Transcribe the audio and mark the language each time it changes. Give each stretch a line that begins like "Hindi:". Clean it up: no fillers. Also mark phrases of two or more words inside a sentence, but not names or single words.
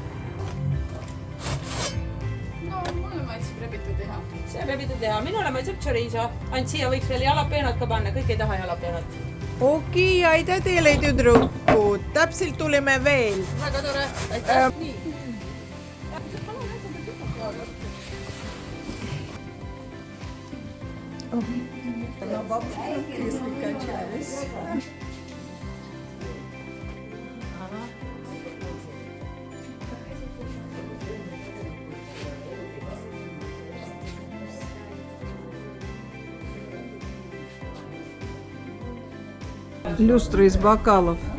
Estonian: No, mulle maitseb rebitud liha. See on rebitud liha. Minule maitseb chorizo. Ainult siia võiks veel jalapeenot ka panna. Kõik ei taha jalapeenot. Okei, aitäh teile tüdrukud. Täpselt tuleme veel. Väga tore. Aitäh. Nii.
Russian: На бабушке в кресле качались. Люстры из бокалов.